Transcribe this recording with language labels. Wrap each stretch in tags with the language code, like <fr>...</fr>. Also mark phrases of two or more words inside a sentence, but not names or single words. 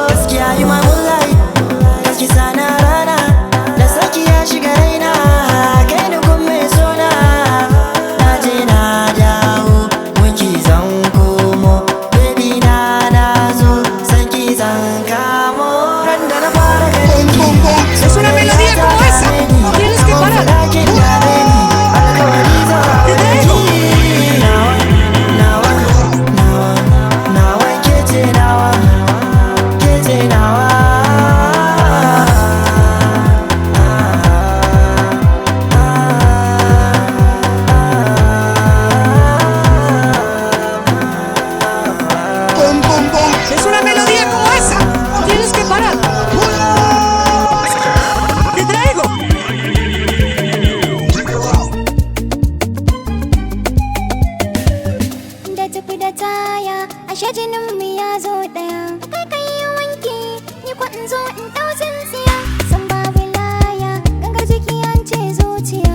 <ha>Gaskiya yi ma moonlight, gaski sana rana. Da saki ya shiga raina, kai da gun mai sona. Na je na dawo, gunki zan komo. Baby na zo, sanki zan kamo. Ran da na fara ganin ki,</ha> <es>Es una melodía como esa. Tienes que parar.</es> <ha>furakin dame ni, alkawari zan aure ki. Nawa, nawa, nawa, nawa ke ce nawa, ke ce nawa.</ha> <es>Es una melodía como esa. Tienes que parar. Te traigo.</es> <ha>Da tafi da taya, ashe jinin mu ya zo daya. Kai kai yi wanki, ni kwa in zo in dau tsintsiya. San babu laya, gangar jiki an ce zuciya.</ha>